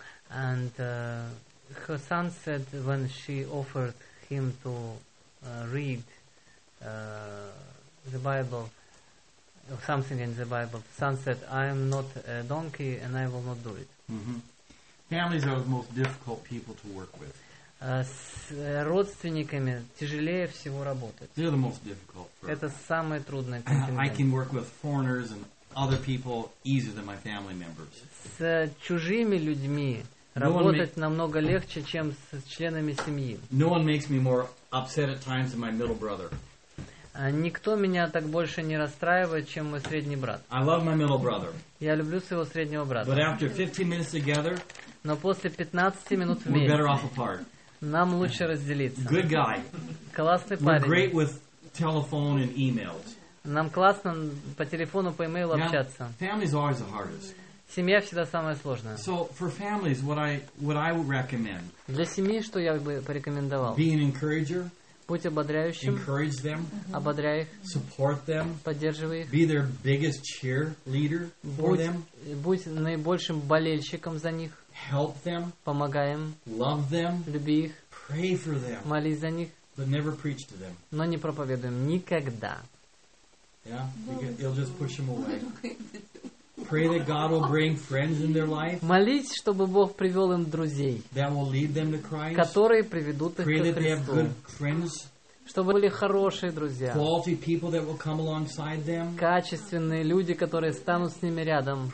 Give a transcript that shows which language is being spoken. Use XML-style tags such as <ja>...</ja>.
<en>And her son said when she offered him to read the Bible, or something in the Bible, the son said, I am not a donkey and I will not do it. Mm-hmm. Families are the most difficult people to work with.</en> <ru>С родственниками тяжелее всего работать.</ru> <en>They're the most difficult.</en> <ru>Это самое трудное контингент.</ru> <en>I can work with foreigners and other people easier than my family members.</en> <ru>С чужими людьми работать намного легче, чем с членами семьи.</ru> <en>No one makes me more upset at times than my middle brother.</en> <ru>Никто меня так больше не расстраивает, чем мой средний брат.</ru> <en>I love my middle brother.</en> <ru>Я люблю своего среднего брата.</ru> <en>But after 15 minutes together,</en> <ru>но после 15 минут вместе,</ru> <en>we're better off apart.</en> <ru>Нам лучше разделиться.</ru> <en>Good guy.</en> <ru>Классный</ru> <en>we're</en> <ru>парень.</ru> <en>We're great with telephone and emails.</en> <ru>Нам классно по телефону, по e-mail общаться.</ru> <en>Family is always the hardest.</en> <ru>Семья всегда самая сложная.</ru> <en>So for families, what I would recommend.</en> <ru>Для семьи что я бы порекомендовал?</ru> <en>Be an encourager.</en> <ru>Будь ободряющим.</ru> <en>Encourage them.</en> <ru>Ободряй их.</ru> <en>Support them.</en> <ru>Поддерживай их.</ru> <en>Be their biggest cheerleader for them.</en> <ru>Будь наибольшим болельщиком за них.</ru> <en>help them,</en> <ru>помогаем,</ru> <en>love them,</en> <ru>люби их,</ru> <en>pray for them,</en> <ru>молись за них,</ru> <en>but never preach to them.</en> <ru>Но не проповедуем никогда.</ru> <en>Yeah, you can, you'll just push them away. Pray that God will bring friends in their life.</en> <ru>Молись, чтобы Бог привел им друзей.</ru> <en>That will lead them to Christ.</en> <ru>Которые приведут их к Христу.</ru> <en>Pray that they have good friends.</en> <ru>Чтобы были хорошие друзья.</ru> <en>Quality people that will come alongside them.</en> <ru>Качественные люди, которые станут с ними рядом.</ru>